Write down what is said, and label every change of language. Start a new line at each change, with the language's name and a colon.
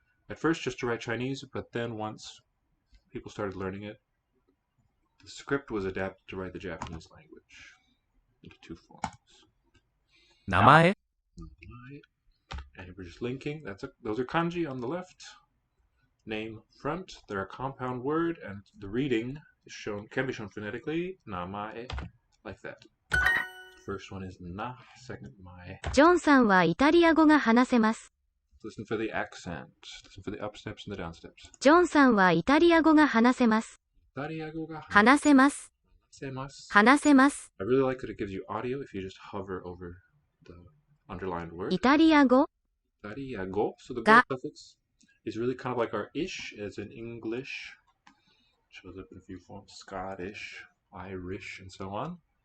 English: At first just to write Chinese, but then once people started learning it, the script was adapted to write the Japanese language into 2 forms.
Japanese: 名前
English: And we're just linking. Those are kanji on the left. Name front. They're a compound word, and the reading is can be shown phonetically. Namae, like that. First one is na. Second mae.
Japanese: ジョンさんはイタリア語が話せます。
English: Listen for the accent. Listen for the up steps and the down steps.
Japanese: ジョンさんはイタリア語が話せます。イタリア語が話せます。話せます。
English: I really like that it gives you audio if you just hover over the underlined word.
Japanese: イタリア語 Italiago.
English: So the go suffix is really kind of like our ish, as in English. Shows up in a few forms. Scottish, Irish, and so on.